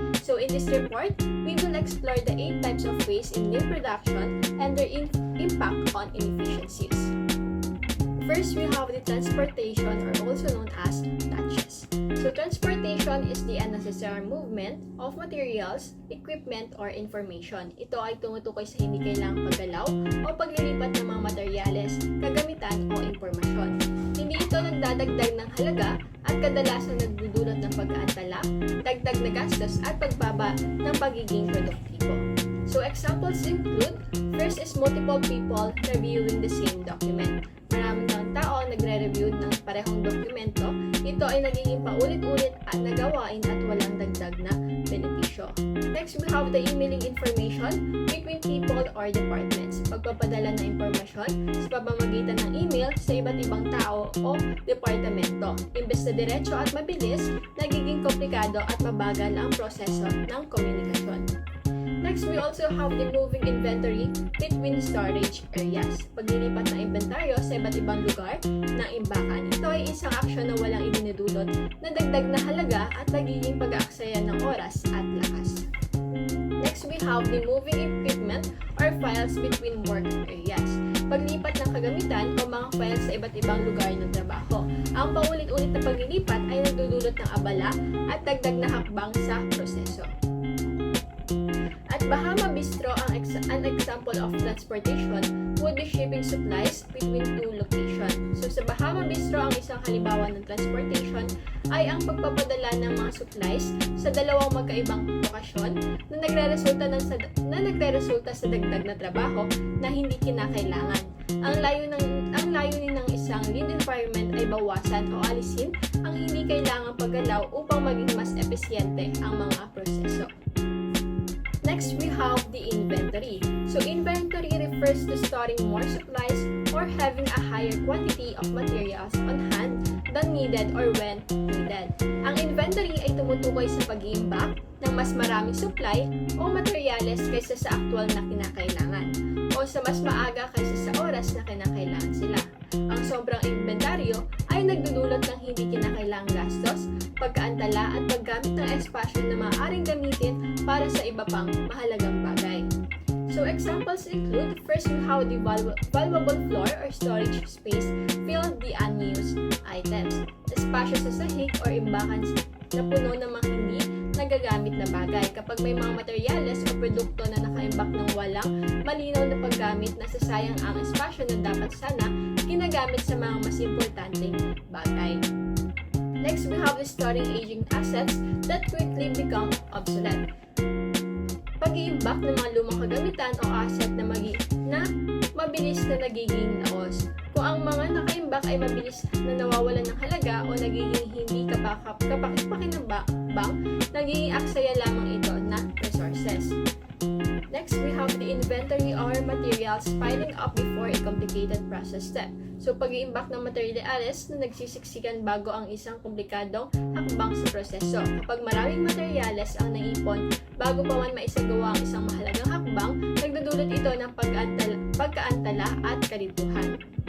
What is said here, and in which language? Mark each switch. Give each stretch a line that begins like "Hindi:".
English: So in this report, we will explore the 8 types of waste in lean production and their impact on inefficiencies. First, we have the transportation, or also known as touches. So transportation is the unnecessary movement of materials, equipment, or information.
Filipino: Ito ay tumutukoy sa hindi kailangang paggalaw o paglilipat ng mga materyales, kagamitan, o impormasyon. Hindi ito nagdadagdag ng halaga at kadalasan nagdudulot ng pagkaantala, dagdag na gastos, at pagbaba ng pagiging produktibo.
English: So examples include, first is multiple people reviewing the same document.
Filipino: Maraming tao nagre-review ng parehong dokumento. Ito ay nagiging paulit-ulit at nagawain at walang dagdag na benepisyo.
English: Next, we have the emailing information between people or departments.
Filipino: Pagpapadala ng impormasyon sa pamamagitan ng email sa iba't ibang tao o departamento. Imbes na diretso at mabilis, nagiging komplikado at mabagal ang proseso ng komunikasyon.
English: Next, we also have the moving inventory between storage areas.
Filipino: Paglilipat ng inventaryo sa iba't ibang lugar ng imbakan. Ito ay isang aksyon na walang idinudulot na dagdag na halaga at nagiging pag-aaksaya ng oras at lakas.
English: Next, we have the moving equipment or files between work areas.
Filipino: paglipat ng kagamitan o mga files sa iba't ibang lugar ng trabaho. Ang paulit-ulit na paglilipat ay nagdudulot ng abala at dagdag na hakbang sa proseso.
English: At Bahama Bistro, an example of transportation would be shipping supplies between two locations.
Filipino: So sa Bahama Bistro, ang isang halimbawa ng transportation ay ang pagpapadala ng mga supplies sa dalawang magkaibang lokasyon na nagreresulta sa dagdag na trabaho na hindi kinakailangan. Ang layunin ng isang lean environment ay bawasan o alisin ang hindi kailangang paggalaw upang maging mas epesyente ang mga proseso.
English: Next, we have the inventory. So, inventory refers to storing more supplies or having a higher quantity of materials on hand than needed or when needed.
Filipino: Ang inventory ay tumutukoy sa pag-iimbak ng mas maraming supply o materyales kaysa sa aktual na kinakailangan o sa mas maaga kaysa sa oras na kinakailangan sila. Ang sobrang inventaryo ay nagdudulot ng hindi kinakailangang gastos, pagkaantala at paggamit ng espasyo na maaaring gamitin para sa iba pang mahalagang bagay.
English: So examples include, first we have the valuable floor or storage space filled the unused items,
Filipino: espasyo sa sahig or imbakan na puno ng mga hindi nagagamit na bagay. Kapag may mga materyales o produkto na nakaimbak ng walang malinaw na paggamit, nasasayang ang espasyo na dapat sana ginagamit sa mga mas importanteng bagay.
English: Next, we have the storing aging assets that quickly become obsolete.
Filipino: Pag-iimbak ng mga lumang kagamitan o asset na mabilis na nagiging naos. Kung ang mga nakaimbak ay mabilis na nawawalan ng halaga o nagiging hindi kapakipakinabang, nagiging aksaya lamang ito na resources.
English: Next, we have the inventory or materials piling up before a complicated process step.
Filipino: So, pag-iimbak ng materyales na nagsisiksikan bago ang isang komplikadong hakbang sa proseso. Kapag maraming materyales ang naipon bago pa man maisagawa ang isang mahalagang hakbang, nagdudulot ito ng pagkaantala at kalituhan.